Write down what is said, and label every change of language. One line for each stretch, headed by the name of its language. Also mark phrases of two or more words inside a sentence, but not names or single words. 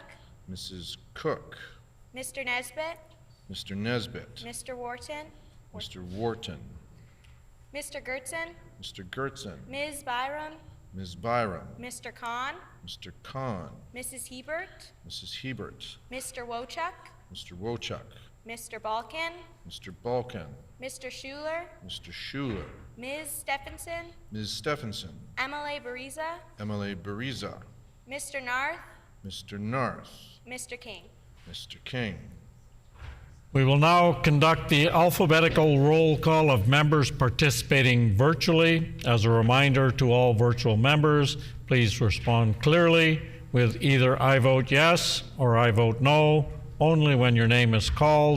English: Mrs. Cook. Mr. Nesbitt, Mr. Nesbitt. Mr. Wharton, Mr. Wharton. Mr. Gertson, Mr. Gertson. Ms. Byram, Ms. Byram. Mr. Khan, Mr. Khan. Mrs. Hebert, Mrs. Hebert. Mr. Wochuk, Mr. Wochuk. Mr. Balkin, Mr. Balkan. Mr. Schuler, Mr. Schuler. Ms. Stephenson, Ms. Stephenson. MLA Bariza, MLA Bariza. Mr. Narth, Mr. Narth. Mr. King. Mr. King. We will now conduct the alphabetical roll call of members participating virtually. As a reminder to all virtual members, please respond clearly with either I vote yes or I vote no, only when your name is called.